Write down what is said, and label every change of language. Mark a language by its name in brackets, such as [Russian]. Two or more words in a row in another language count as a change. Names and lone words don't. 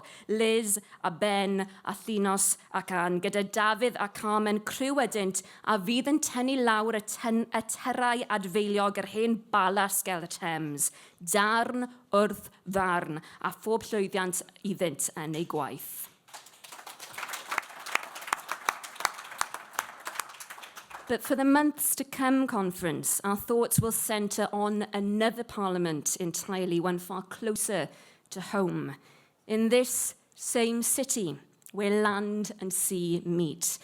[Welsh] Liz a Ben a Llinos ac Ann, gyda Dafydd a Carmen criw ydynt, a fydd yn tynnu lawr y terau adfeiliog yr hen balas gel y Thames. Darn wrth ddarn, a phob llwyddiant iddynt yn ei gwaith. [English] But for the months to come conference, our thoughts will centre on another parliament entirely, one far closer to home, in this same city where land and sea meet.